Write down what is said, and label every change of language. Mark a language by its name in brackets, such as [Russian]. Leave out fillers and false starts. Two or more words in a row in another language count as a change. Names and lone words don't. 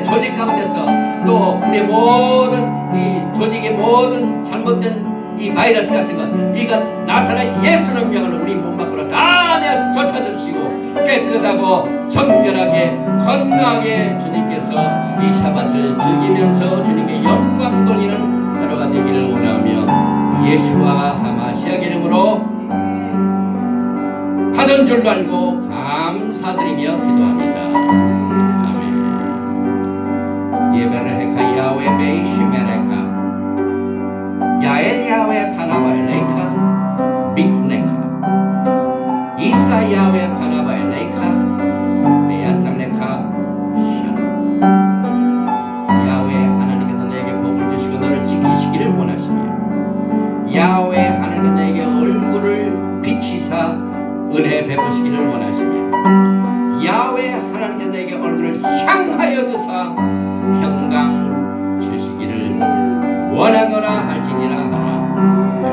[Korean] 조직 가운데서 또 우리의 모든 이 조직의 모든 잘못된 이 바이러스 같은 것 이것 나사렛 예수를 명하는 우리 몸 밖으로 다 내어 쫓아주시고 깨끗하고 정결하게 건강하게 주님께서 이 샤밧을 즐기면서 주님께 영광 돌리는 하루가 되기를 원하며 예수와 하마시아 이름으로 받은 줄로 알고 감사드리며 기도합니다. 아멘. [Hebrew] יברכך יהוה וישמרך יאר יהוה פניו אליך ויחנך ישא יהוה פניו אליך וישם לך שלום. [Korean] 야훼 하나님께서 내게 복을 주시고 너를 지키시기를 원하시며 야훼 하나님께서 내게 얼굴을 비치사 은혜 베푸시기를 원하시며 야훼 하나님께서 내게 얼굴을 향하여 드사 평강 주시기를 원하노라 할지니라 하라.